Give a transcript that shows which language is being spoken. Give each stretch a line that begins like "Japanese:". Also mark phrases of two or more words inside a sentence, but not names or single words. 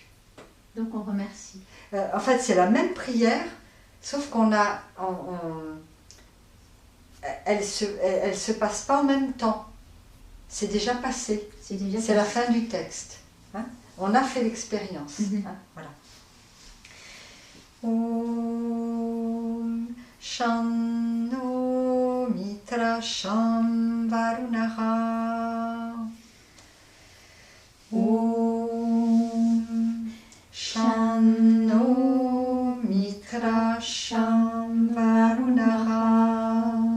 French: Donc on remercie. En fait, c'est la même prière, sauf qu'on a... elle se passe pas en même temps. C'est déjà passé. C'est la fin du texte. Hein? On a fait l'expérience. Hein? Voilà.
Sanskrit: Om Shanno Mitra Sham Varunaha. Om Shanno Mitra Sham Varunaha.